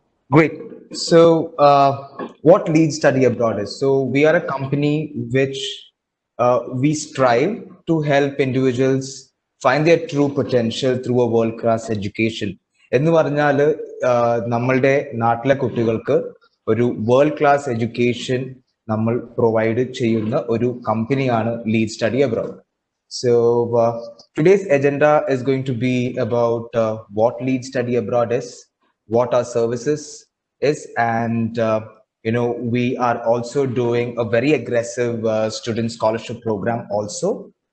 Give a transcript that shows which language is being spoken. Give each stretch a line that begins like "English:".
English: Great. So, what Leeds Study Abroad is? So, we are a company which we strive to help individuals find their true potential through a world-class education.
Malayalam: എന്ന് പറഞ്ഞാൽ നമ്മളുടെ നാട്ടിലെ കുട്ടികൾക്ക് ഒരു world class education നമ്മൾ provide ചെയ്യുന്ന ഒരു കമ്പനിയാണ് lead study abroad.
English: So today's agenda is going to be about what Lead Study Abroad is, what our services is, and we are also doing a very aggressive student scholarship program also.